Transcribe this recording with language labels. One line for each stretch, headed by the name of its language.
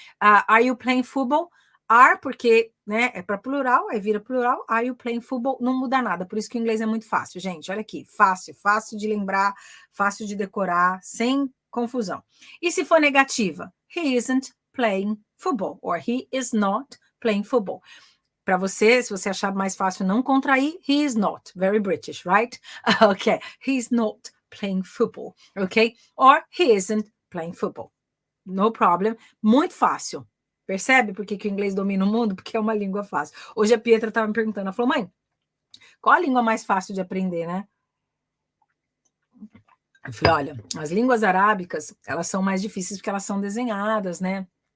English: Are you playing football? Are,
Portuguese: porque, né, é para plural, aí vira plural.
English: Are you playing football?
Portuguese: Não muda nada, por isso que o inglês é muito fácil, gente. Olha aqui, fácil de lembrar, fácil de decorar, sem confusão. E se for negativa?
English: He isn't playing football, or he is not playing football.
Portuguese: Para você, se você achar mais fácil não contrair,
English: he is not. Very British, right? Okay, he's not playing football, okay? Or he isn't playing football. No problem.
Portuguese: Muito fácil. Percebe por que o inglês domina o mundo? Porque é uma língua fácil. Hoje a Pietra estava me perguntando, ela falou, mãe, qual a língua mais fácil de aprender, né? Eu falei, olha, as línguas arábicas, elas são mais difíceis porque elas são desenhadas, né?